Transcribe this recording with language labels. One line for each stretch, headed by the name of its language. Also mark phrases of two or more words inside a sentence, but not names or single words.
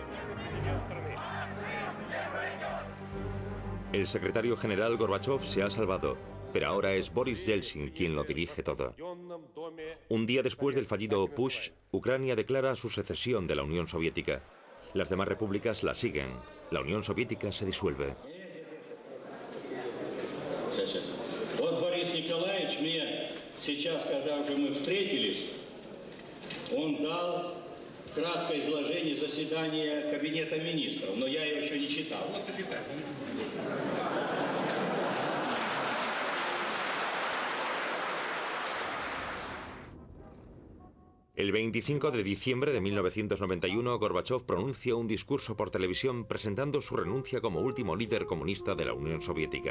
Spanish: El secretario general Gorbachev se ha salvado, pero ahora es Boris Yeltsin quien lo dirige todo. Un día después del fallido putsch, Ucrania declara su secesión de la Unión Soviética. Las demás repúblicas la siguen. La Unión Soviética se disuelve.
Russian: Борис Николаевич мне сейчас, когда уже мы встретились, он дал краткое изложение заседания Кабинета министров, но я его еще не читал.
Spanish: El 25 de diciembre de 1991, Gorbachev pronuncia un discurso por televisión presentando su renuncia como último líder comunista de la Unión Soviética.